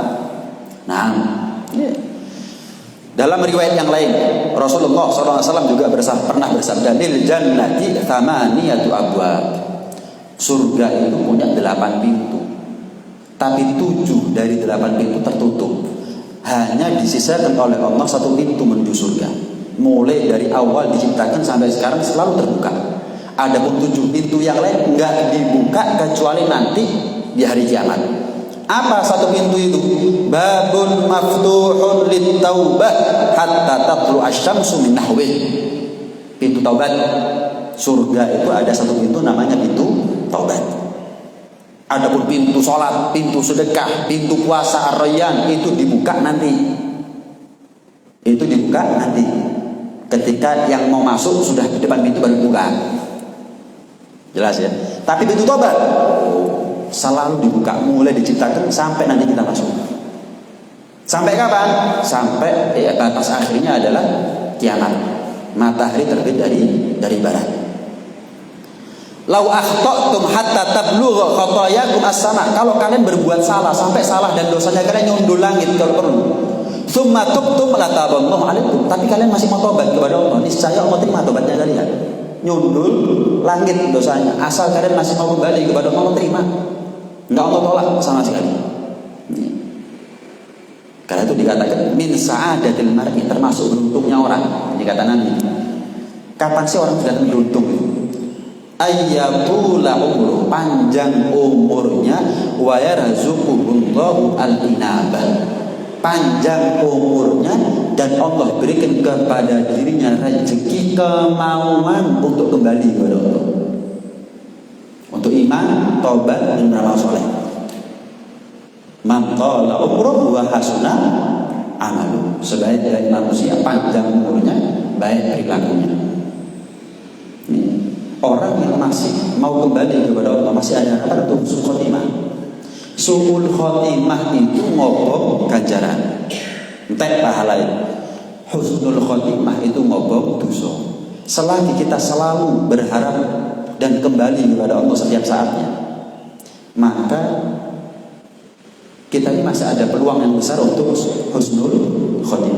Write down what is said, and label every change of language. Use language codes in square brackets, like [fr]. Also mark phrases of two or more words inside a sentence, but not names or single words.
[id] Nah, dalam riwayat yang lain, Rasulullah SAW juga pernah bersabda, [ar] للجنة ثمانية أبواب, [id] surga itu punya 8 pintu, tapi 7 dari 8 pintu tertutup. Hanya disisakan oleh Allah 1 pintu menuju surga. Mulai dari awal diciptakan sampai sekarang selalu terbuka. Adapun 7 pintu yang lain enggak dibuka kecuali nanti di hari kiamat. Apa 1 pintu itu? [ar] باب مفتوح للتوبة حتى تطلع الشمس من نحوه. [id] Pintu taubat. Surga itu ada 1 pintu namanya pintu taubat. Adapun pintu sholat, pintu sedekah, pintu puasa ar-rayyan itu dibuka nanti. Itu dibuka nanti. Ketika yang mau masuk sudah di depan pintu baru dibuka. Jelas ya. Tapi pintu tobat selalu dibuka, mulai diciptakan sampai nanti kita masuk. Sampai kapan? Sampai batas akhirnya adalah kiamat. Matahari terbit dari barat. [ar] لو أخطأتم حتى تبلغ خطاياكم السماء. [id] Kalau kalian berbuat salah sampai salah dan dosanya kalian nyundul langit kalau perlu. [ar] ثم تبتم لتاب الله عليكم. [id] Tapi kalian masih mau tobat kepada Allah, niscaya Allah terima tobatnya kalian. Nyundul langit dosanya, asal kalian masih mau kembali kepada Allah terima. Enggak Allah tolak sama sekali. Karena itu dikatakan [ar] من سعادة المرء, [id] termasuk beruntungnya orang. Ini kata Nabi. Kapan sih orang sudah beruntung itu? [ar] أن يطول عمره, [id] panjang umurnya, [ar] ويرزقه الله الإنابة, [id] panjang umurnya, dan Allah berikan kepada dirinya rezeki kemauan untuk kembali kepada Allah, untuk iman, taubat, dan beramal soleh. [ar] من طال عمره وحسن عمله, [id] sebaik-baik manusia panjang umurnya, baik perilakunya. Orang yang masih mau kembali kepada Allah, masih ada harapan untuk su'ul khotimah. Su'ul khotimah itu [jv] ngobong ganjaran, entek pahala. [id] Husnul khotimah itu [jv] ngobong dosa. [id] Selagi kita selalu berharap dan kembali kepada Allah setiap saatnya, maka kita ini masih ada peluang yang besar untuk husnul khotimah.